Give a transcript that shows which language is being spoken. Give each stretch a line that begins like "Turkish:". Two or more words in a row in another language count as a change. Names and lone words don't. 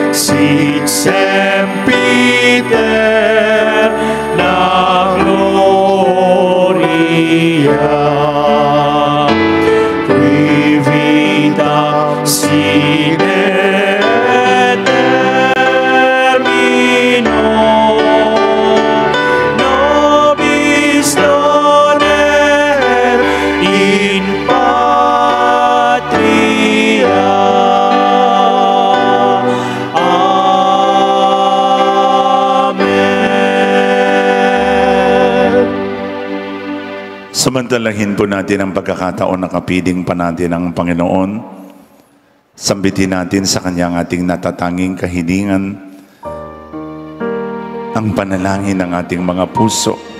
Latin: sit sempiter na gloria, qui vitam sine termino, nobis donner in patria.
Filipino: Samantalahin po natin ang pagkakataon na kapiling pa natin ang Panginoon. Sambitin natin sa Kanyang ating natatanging kahilingan ang panalangin ng ating mga puso,